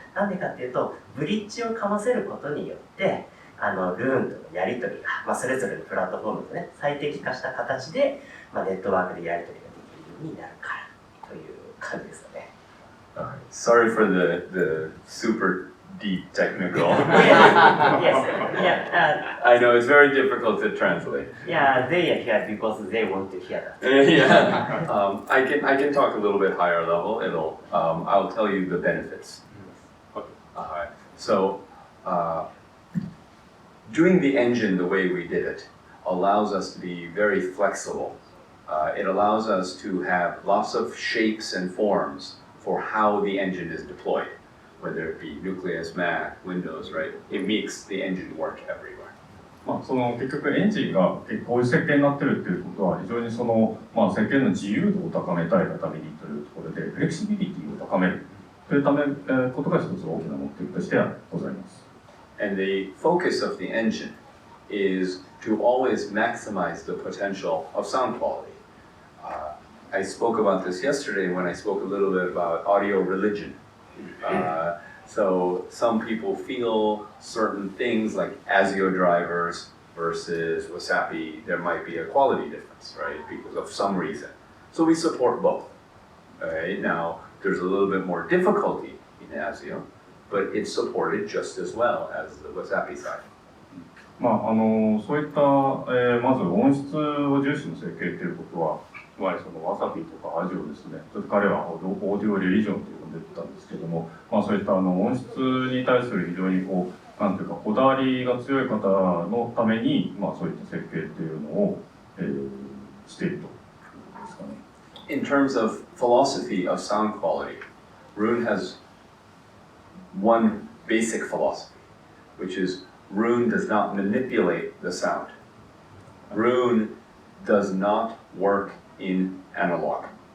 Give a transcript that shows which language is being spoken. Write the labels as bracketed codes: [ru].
[ja] なんでかっていうと、ブリッジをかませることによってルーンとのやり取りが、それぞれのプラットフォームとね最適化した形で、ネットワークでやり取りができるようになるからという感じですよね。 [en] Sorry for the super deep technical. I know it's very difficult to translate. Yeah, they are here because they want to hear that. Yeah, I can talk a little bit higher level. I'll tell you the benefits. So, doing the engine the way we did it allows us to be very flexible. It allows us to have lots of shapes and forms for how the engine is deployed, whether it be Nucleus, Mac, Windows, right? It makes the engine work everywhere. [ja] その結局エンジンがこういう設計になっているっていうことは非常にその、設計の自由度を高めたいがためにというところでフレキシビリティを高めるというためことが一つ大きな目的としてはございます。 [en] And the focus of the engine is to always maximize the potential of sound quality. I spoke about this yesterday when I spoke a little bit about audio religion. So some people feel certain things like ASIO drivers versus Wasapi, there might be a quality difference, right? Because of some reason. So we support both. Right? Now, there's a little bit more difficulty in ASIO, but it's supported just as well as the Wasapi side. [ja] そういった、まず音質を重視の設計ということは、つまりそのわさびとかアジオですね、ちょっと彼はオーディオリリジョンと呼んでたんですけども、そういった音質に対する非常になんていうかこだわりが強い方のために、そういった設計っていうのを、しているということですかね。 [en] In terms of philosophy of sound quality, Roon has one basic philosophy, which is Roon does not manipulate the sound. Roon does not work in analog.